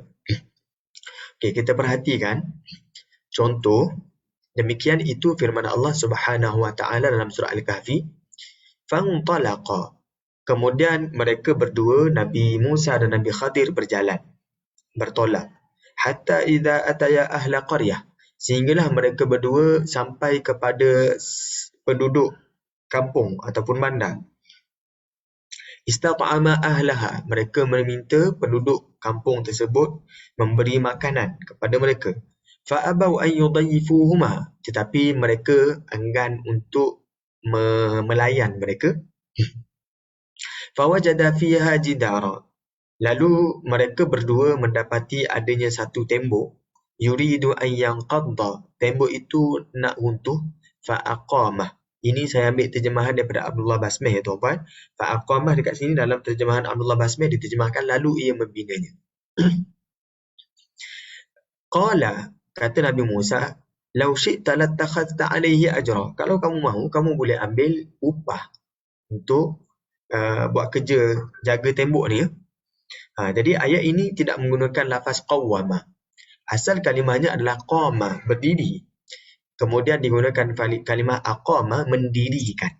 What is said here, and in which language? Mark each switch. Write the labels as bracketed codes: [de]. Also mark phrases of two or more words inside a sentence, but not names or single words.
[ms] Okey, kita perhatikan contoh. Demikian itu firman Allah [ar] سبحانه وتعالى [ms] dalam surah Al-Kahfi. [ar] فانطلقا. [ms] Kemudian mereka berdua, Nabi Musa dan Nabi Khadir berjalan, bertolak. [ar] حتى إذا أتيا أهل قرية. [ms] Sehinggalah mereka berdua sampai kepada penduduk kampung ataupun bandar. [ar] استطعما أهلها. [ms] Mereka meminta penduduk kampung tersebut memberi makanan kepada mereka. [ar] فأبوا أن يضيفوهما. [ms] Tetapi mereka enggan untuk melayan mereka. [ar] فوجدا فيها جدارا. [ms] Lalu mereka berdua mendapati adanya satu tembok. [ar] يريد أن ينقض. [ms] Tembok itu nak runtuh. [ar] فأقامه. [ms] Ini saya ambil terjemahan daripada Abdullah Basmih ya tuan-tuan. Fa'aqamah dekat sini dalam terjemahan Abdullah Basmih diterjemahkan lalu ia membinanya. [ar] قال, [ms] kata Nabi Musa, [ar] "لو شئت لاتخذت عليه أجرا." [ms] Kalau kamu mahu, kamu boleh ambil upah untuk buat kerja jaga tembok ni. Jadi ayat ini tidak menggunakan lafaz qawwama. Asal kalimahnya adalah qama, berdiri. Kemudian digunakan kalimah aqama, mendirikan.